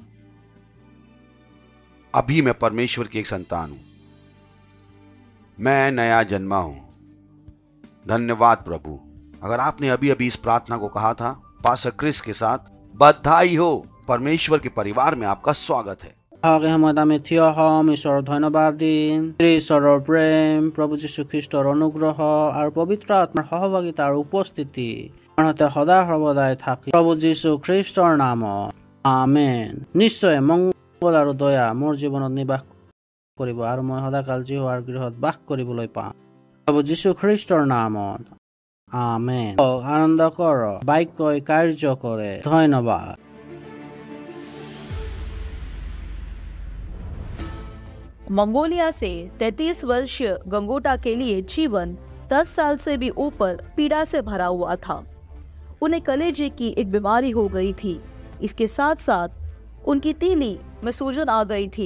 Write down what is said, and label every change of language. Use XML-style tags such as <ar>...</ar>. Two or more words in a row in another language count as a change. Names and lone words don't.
<hi>अभी मैं परमेश्वर की एक संतान हूं, मैं नया जन्मा हूं। धन्यवाद प्रभु। अगर आपने अभी अभी इस प्रार्थना को कहा था पास्टर क्रिस के साथ, बधाई हो, परमेश्वर के परिवार में आपका स्वागत है।</hi> <as>আগে সময়ত আমি থিয় হম, ঈশ্বৰৰ ধন্যবাদ দিম। ঈশ্বৰৰ প্ৰেম, প্ৰভু যীশু খ্ৰীষ্টৰ অনুগ্ৰহ আৰু পবিত্ৰ আত্মাৰ সহভাগিতা আৰু উপস্থিতি আমাৰ সৈতে সদায় সৰ্বদাই থাকি প্ৰভু যীশু খ্ৰীষ্টৰ নামত আমেন। নিশ্চয় মংগল আৰু দয়া মোৰ জীৱনত নিবাস কৰিব আৰু মই সদাকাল যিহোৱাৰ গৃহত বাস কৰিবলৈ পাম প্ৰভু যীশু খ্ৰীষ্টৰ নামত আমেন। আনন্দ কৰ, বাক্যই কাৰ্য কৰে। ধন্যবাদ।</as> <hi>मंगोलिया से 33 वर्षीय गंगोटा के लिए जीवन 10 साल से भी ऊपर पीड़ा से भरा हुआ था। उन्हें कलेजे की एक बीमारी हो गई थी। इसके साथ साथ उनकी तीली में सूजन आ गई थी।</hi>